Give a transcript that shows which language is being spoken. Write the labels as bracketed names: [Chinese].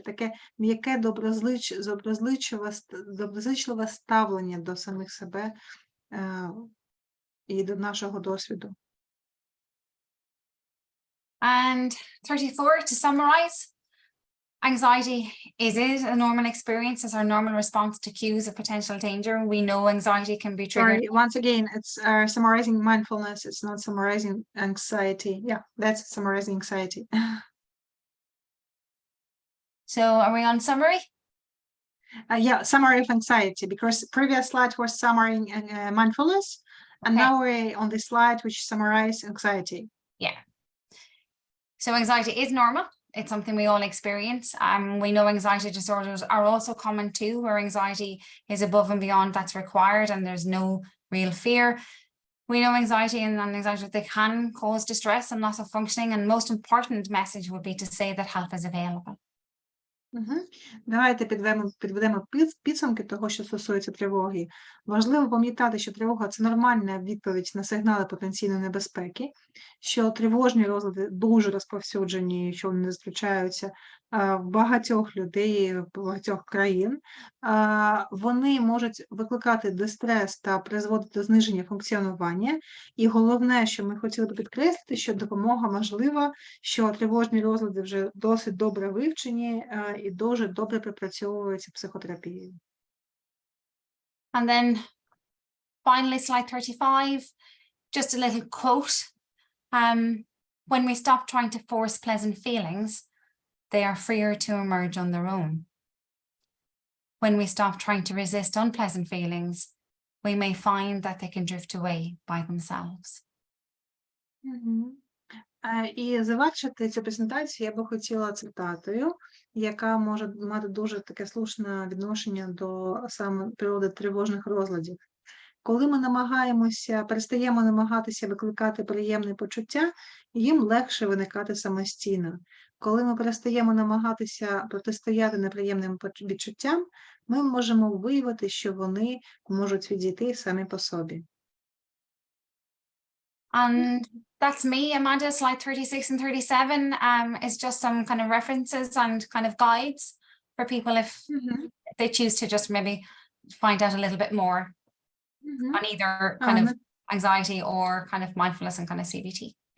[Ukrainian] Таке м'яке, доброзичливе ставлення до самих себе і до нашого досвіду. [English] And 34, to summarize, anxiety is a normal experience, it's our normal response to cues of potential danger. We know anxiety can be triggered. Sorry, once again, it's summarizing mindfulness, it's not summarizing anxiety. Yeah, that's summarizing anxiety. So are we on summary? Yeah, summary of anxiety, because previous slide was summarizing mindfulness, and Okay. now we're on this slide which summarize anxiety. Yeah. So anxiety is normal. It's something we all experience. We know anxiety disorders are also common too, where anxiety is above and beyond that's required and there's no real fear. We know anxiety and anxiety, they can cause distress and loss of functioning. And most important message would be to say that help is available. [Ukrainian] Давайте підведемо підсумки того, що стосується тривоги. Важливо пам'ятати, що тривога – це нормальна відповідь на сигнали потенційної небезпеки, що тривожні розлади дуже розповсюджені, що вони зустрічаються в багатьох людей, в багатьох країн. Вони можуть викликати дистрес та призводити до зниження функціонування. І головне, що ми хотіли б підкреслити, що допомога можлива, що тривожні розлади вже досить добре вивчені і дуже добре пропрацьовуються психотерапією. [English] And then finally, slide 35, just a little quote. When we stop trying to force pleasant feelings, they are freer to emerge on their own. When we stop trying to resist unpleasant feelings, we may find that they can drift away by themselves. [Ukrainian] І завершити цю презентацію я би хотіла цитатою, яка може мати дуже таке слушне відношення до саме природи тривожних розладів. Коли ми перестаємо намагатися викликати приємні почуття, їм легше виникати самостійно. Коли ми перестаємо намагатися протистояти неприємним відчуттям, ми можемо виявити, що вони можуть відійти самі по собі. [English] And that's me, Amanda. Slide 36 and 37 is just some kind of references and kind of guides for people if they choose to just maybe find out a little bit more on either kind of anxiety or kind of mindfulness and kind of CBT.